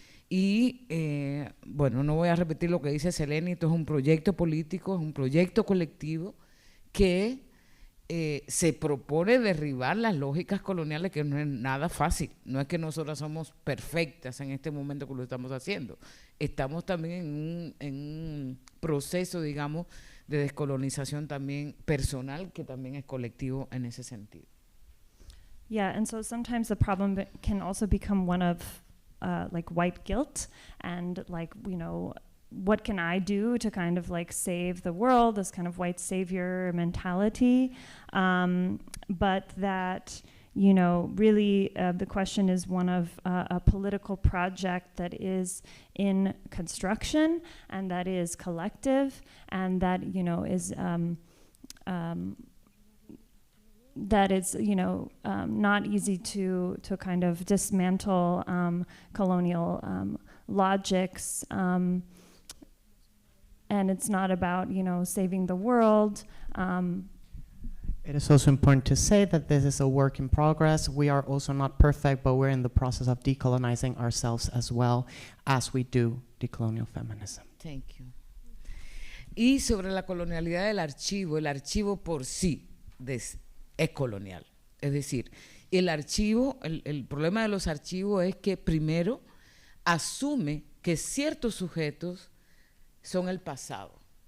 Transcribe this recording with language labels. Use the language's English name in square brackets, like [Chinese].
[Spanish] Y, bueno, no voy a repetir lo que dice Selene, esto es un proyecto político, es un proyecto colectivo que se propone derribar las lógicas coloniales, que no es nada fácil. No es que nosotras somos perfectas en este momento que lo estamos haciendo. Estamos también en un proceso, digamos, de descolonización también personal, que también es colectivo en ese sentido. [English] Yeah, and so sometimes the problem can also become one of like white guilt and like, you know, what can I do to kind of like save the world, this kind of white savior mentality, but that, you know, really the question is one of a political project that is in construction and that is collective and that, you know, is that it's, you know, not easy to kind of dismantle colonial logics, and it's not about, you know, saving the world. It is also important to say that this is a work in progress. We are also not perfect, but we're in the process of decolonizing ourselves as well as we do decolonial feminism. Thank you. [Spanish] Y sobre la colonialidad del archivo, el archivo por sí es colonial. Es decir, el archivo, el problema de los archivos es que primero asume que ciertos sujetos son el pasado.